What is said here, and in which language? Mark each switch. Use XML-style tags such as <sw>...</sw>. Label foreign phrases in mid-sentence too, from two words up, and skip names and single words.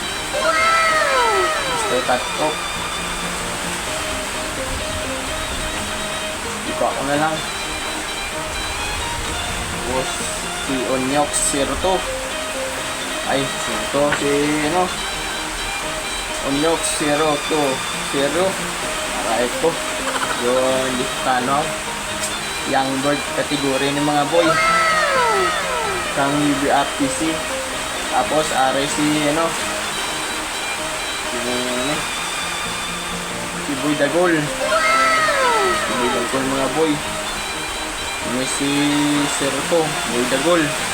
<tl>Mr. Cut Off. Ako na lang. Tapos si Onyox 02. Ay, ito si Onyox 020. Aray ko. Yun, Young Bird category ng mga boy. Sang UBRPC. Tapos aray si si Boy Dagol. Bilang ko mga boy. May si Serto, Boy Dagol.</tl>